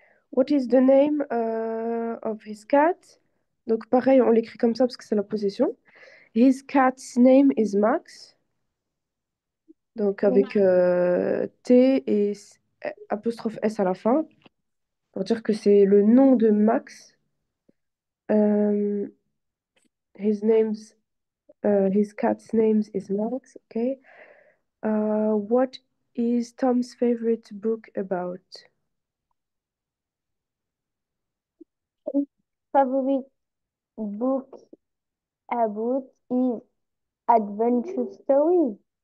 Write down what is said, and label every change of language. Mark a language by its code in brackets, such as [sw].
[en] What is the name of his cat? [fr] Donc pareil, on l'écrit comme ça parce que c'est la possession. [en] His cat's name is Max. [fr] Donc avec T et apostrophe S à la fin pour dire que c'est le nom de Max. [en] Euh, his his cat's name is Max. Okay. What is Tom's favorite book about? favorite book about is adventure stories.